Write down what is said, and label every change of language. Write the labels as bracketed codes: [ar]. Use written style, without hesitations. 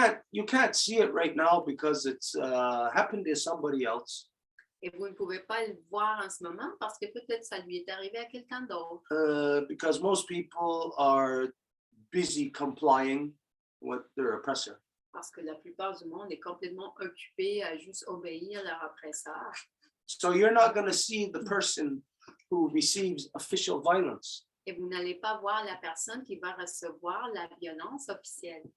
[en] You can't see it right now because it's happened to somebody else. [fr] Et vous ne pouvez pas le voir en ce moment parce que peut-être ça lui est arrivé à quelqu'un d'autre. [en] Because most people are busy complying with their oppressor. [fr] Parce que la plupart du monde est complètement occupé à juste obéir leur oppresseur. [en] So you're not going to see the person who receives official violence. [fr] Et vous n'allez pas voir la personne qui va recevoir la violence officielle.